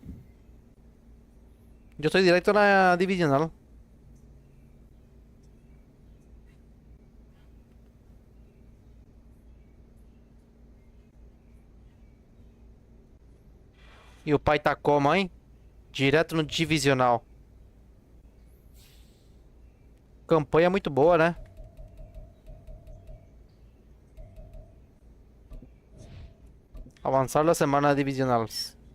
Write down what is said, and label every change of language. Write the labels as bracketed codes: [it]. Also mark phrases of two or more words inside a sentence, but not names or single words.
[es] Yo estoy directo a la divisional. [pt] E o pai tá como, hein? Direto no divisional. Campanha muito boa, né? [es] Avanzar la semana divisionales.